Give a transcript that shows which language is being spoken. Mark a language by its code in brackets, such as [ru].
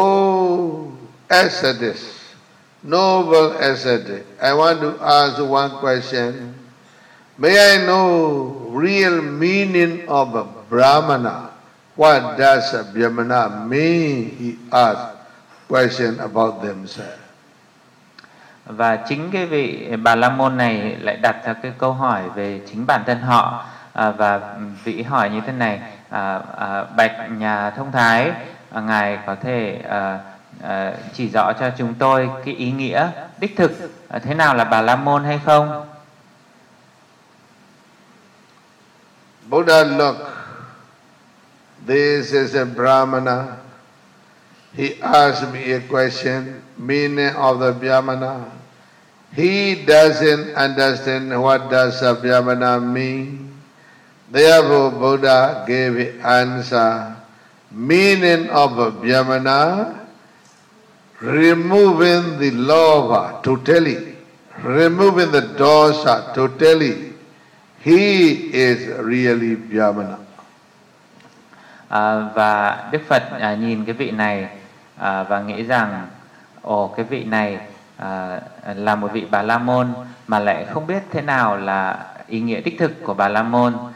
[en] Oh, ascetic, noble ascetic. I want to ask one question. May I know real meaning of a Brahmana? What does a Brahmana mean? He asked question about themselves. [vi] Và chính cái vị Bà La Môn này lại đặt ra cái câu hỏi về chính bản thân họ, và vị hỏi như thế này: bạch nhà thông thái, ngài có thể chỉ rõ cho chúng tôi cái ý nghĩa đích thực thế nào là Bà La Môn hay không? [en] Buddha look. This is a Brahmana. He asked me a question, meaning of the Brahmana. He doesn't understand what does a Brahmana mean. Therefore, Buddha gave answer, meaning of a Brahmana, removing the lobha totally, removing the dosha totally. He is really Brahmana. [vi] Và Đức Phật nhìn cái vị này và nghĩ rằng ồ, cái vị này là một vị Bà La Môn mà lại không biết thế nào là ý nghĩa đích thực của Bà La Môn.